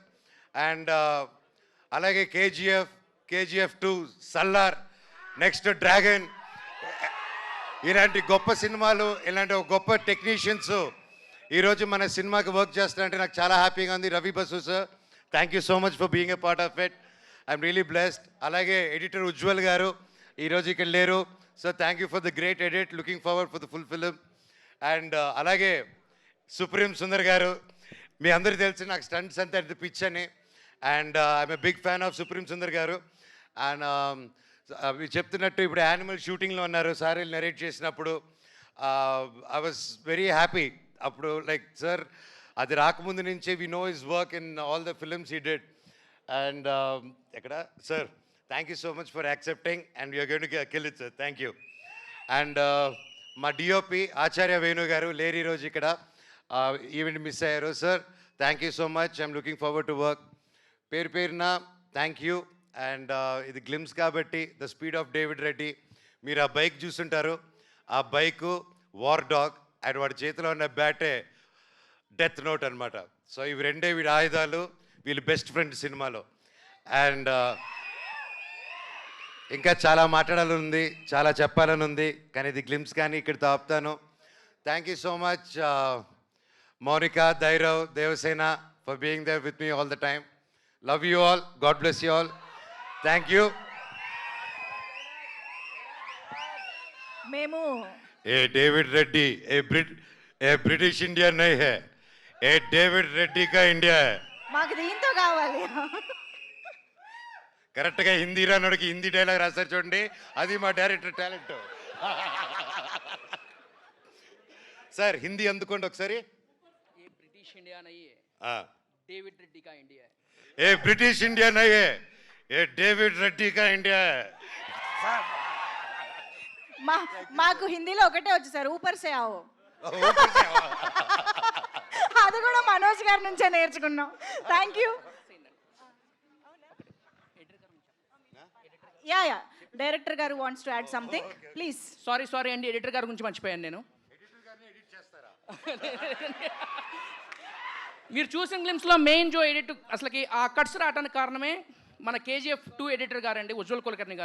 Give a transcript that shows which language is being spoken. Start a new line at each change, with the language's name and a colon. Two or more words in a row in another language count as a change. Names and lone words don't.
Telugu: అండ్ అలాగే కేజీఎఫ్ 2, సల్లార్, నెక్స్ట్ డ్రాగన్, ఇలాంటి గొప్ప సినిమాలు, ఇలాంటి ఒక గొప్ప టెక్నీషియన్స్ ఈరోజు మన సినిమాకి వర్క్ చేస్తారంటే నాకు చాలా హ్యాపీగా ఉంది.
English: Ravi Basu sir, thank you so much for being a part of it, I'm really blessed.
Telugu: అలాగే ఎడిటర్ ఉజ్వల్ గారు ఈరోజు ఇక్కడ లేరు,
English: so thank you for the great edit, looking forward for the full film.
Telugu: అండ్ అలాగే సుప్రీం సుందర్ గారు, మీ అందరికీ తెలిసి నాకు స్టంట్స్ అంతా పిచ్ అని,
English: and I'm a big fan of
Telugu: సుప్రీం సుందర్ గారు. అండ్ మీరు చెప్తున్నట్టు ఇప్పుడు యానిమల్ షూటింగ్లో ఉన్నారు సార్, నరేట్ చేసినప్పుడు
English: I was very happy. అప్పుడు like sir
Telugu: అది రాకముందు నుంచే
English: we know his work in all the films he did. అండ్ ఎక్కడ సార్, thank you so much for accepting and you're going to kill it sir, thank you.
Telugu: అండ్ మా డిఓపి ఆచార్య వేణు గారు లేరు ఈరోజు ఇక్కడ,
English: event miss
Telugu: అయ్యారు.
English: sir thank you so much, I'm looking forward to work.
Telugu: పేరున
English: thank you.
Telugu: అండ్ ఇది గ్లిమ్స్ కాబట్టి ద స్పీడ్ ఆఫ్ డేవిడ్ రెడ్డి, మీరు ఆ బైక్ చూస్తుంటారు, ఆ బైకు వార్ డాగ్ అండ్ వాడి చేతిలో ఉన్న బ్యాటే డెత్ నోట్ అనమాట. సో ఇవి రెండే వీడి ఆయుధాలు, వీళ్ళు
English: best friend
Telugu: సినిమాలో. అండ్ ఇంకా చాలా మాట్లాడాలని ఉంది, చాలా చెప్పాలని ఉంది, కానీ ఇది గ్లిమ్స్ కానీ ఇక్కడితో ఆపుతాను.
English: thank you so much Mounika, Dhairav, Devasena for being there with me all the time. love you all, God bless you all. thank you.
Telugu: మేము
Hindi: ये डेविड रेड्डी ये ब्रिटिश इंडिया नहीं है, ये डेविड रेड्डी का इंडिया है.
Telugu: మాకు దీంతో కావాలి. కరెక్ట్గా హిందీ రానోడికి హిందీ డైలాగ్ రాస్తారు చూడండి, అది మా డైరెక్టర్ టాలెంట్. సార్ హిందీ అందుకోండి ఒకసారి.
Hindi: ये ब्रिटिश इंडिया नहीं है, डेविड रेड्डी का इंडिया है. ये ब्रिटिश इंडिया नहीं है, ये डेविड रेड्डी का इंडिया है.
Telugu: మాకు హిందీలో ఒకటే వచ్చు సార్,
Hindi: ऊपर से आओ.
Telugu: అది కూడా మనోజ్ గారి నుంచే నేర్చుకున్నాం.
English: thank you. ya ya director గారు wants to add something please.
Telugu: సారీ అండి, ఎడిటర్ గారి గురించి మర్చిపోయాను నేను. మీరు చూసిన గ్లిమ్స్లో మెయిన్ జో ఎడిట్ అసలుకి ఆ కట్స్ రావడానికి కారణమే మన KGF2 ఎడిటర్ గారు అండి, ఉజ్వల్ కులకర్ణి గారు.